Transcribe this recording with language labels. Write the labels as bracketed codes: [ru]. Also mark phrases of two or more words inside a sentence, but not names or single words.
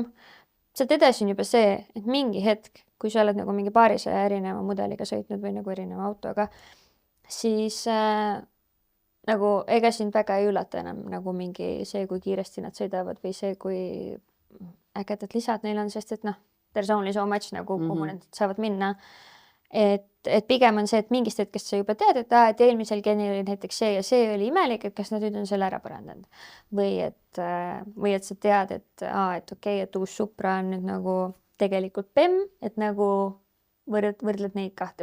[et] Sealt edasi on juba see, et mingi hetk, kui sa oled nagu mingi 200 erineva mudeliga sõitnud või nagu erineva autoga, siis nagu ega sind väga ei üllata enam nagu mingi see, kui kiiresti nad sõidavad või see, kui ägedad lisad neil on, sest et [en] there's only so much [et] nagu kuhu need saavad minna. Et pigem on see, et mingist hetkest sa juba tead, et eelmisel genil oli näiteks see ja see oli imelik, et kas nad nüüd on selle ära parandanud. Või et sa tead, et okei, et uus Supra on nüüd nagu tegelikult PEM, et nagu võrdled neid kahte.